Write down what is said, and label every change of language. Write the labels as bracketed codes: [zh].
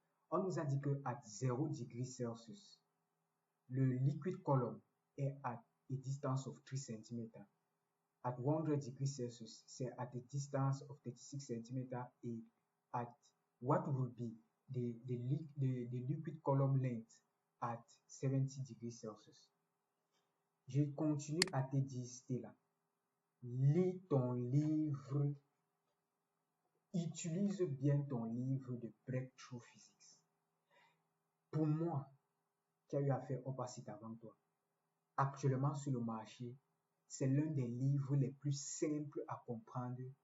[fr] On nous a dit que à 0 degrés Celsius, le liquid column est [en] at a distance of 3 cm. At 100 degrees Celsius, [fr] c'est [en] at a distance of 36 cm. Et at what would be the liquid column length at 70 degrees Celsius? [fr] Je continue à te dire, Stella, lis ton livre, utilise bien ton livre de Breakthrough Physics. Pour moi, qui a eu à faire Opacity avant toi, actuellement sur le marché, c'est l'un des livres les plus simples à comprendre.